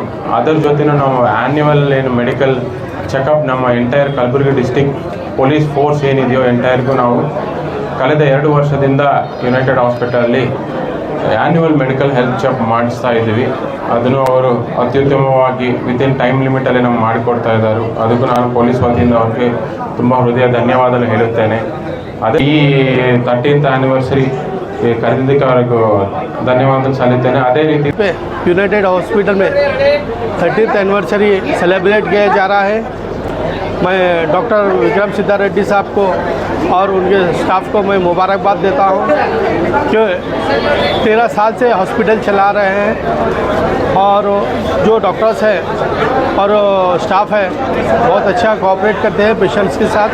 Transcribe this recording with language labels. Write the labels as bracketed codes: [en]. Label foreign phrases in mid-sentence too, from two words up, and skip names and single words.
[kn] ಅದರ ಜೊತೆನೂ ನಾವು ಆ್ಯನ್ಯುವಲ್ ಏನು [en] medical checkup [kn] ನಮ್ಮ [en] entire Kalaburagi district police force [kn] ಏನಿದೆಯೋ ಎಂಟೈರ್ಗೂ ನಾವು ಕಳೆದ 2 ವರ್ಷದಿಂದ ಯುನೈಟೆಡ್ ಹಾಸ್ಪಿಟಲಲ್ಲಿ [en] annual medical health check [kn] ಮಾಡಿಸ್ತಾ ಇದ್ದೀವಿ. ಅದನ್ನು ಅವರು ಅತ್ಯುತ್ತಮವಾಗಿ [en] within time [kn] ಲಿಮಿಟಲ್ಲಿ ನಮ್ಗೆ ಮಾಡಿಕೊಡ್ತಾ ಇದ್ದಾರೆ. ಅದಕ್ಕೂ ನಾನು ಪೊಲೀಸ್ ವತಿಯಿಂದ ಅವ್ರಿಗೆ ತುಂಬ ಹೃದಯ ಧನ್ಯವಾದ ಹೇಳುತ್ತೇನೆ. ಅದೇ ಈ 13th ಆ್ಯನಿವರ್ಸರಿ ಕರೆದಿದ್ದಕ್ಕೆ ಅವ್ರಿಗೂ ಧನ್ಯವಾದ ಸಲ್ಲಿಸ್ತೇನೆ. ಅದೇ ರೀತಿ [hi] यूनाइटेड हॉस्पिटल में 30th [en] anniversary celebrate [hi] किया जा रहा है. मैं डॉक्टर विक्रम सिद्धा रेड्डी साहब को और उनके स्टाफ को मैं मुबारकबाद देता हूं कि 13 साल से हॉस्पिटल चला रहे हैं और जो डॉक्टर्स हैं और स्टाफ है बहुत अच्छा कोऑपरेट करते हैं पेशेंट्स के साथ.